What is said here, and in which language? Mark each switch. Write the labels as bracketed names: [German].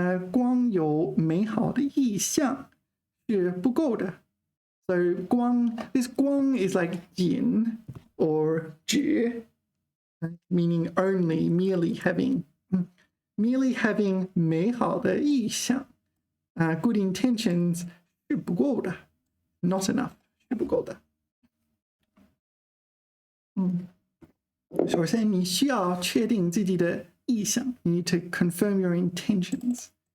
[Chinese] 光有美好的意向是不够的. [English] So 光, this 光 is like 眼 or 觉, meaning only, merely having. Merely having [Chinese] 美好的意向, [English] good intentions [Chinese] 是不够的. [English] Not enough. [Chinese] 是不够的. 首先你需要确定自己的意向. [English] You need to confirm your intentions.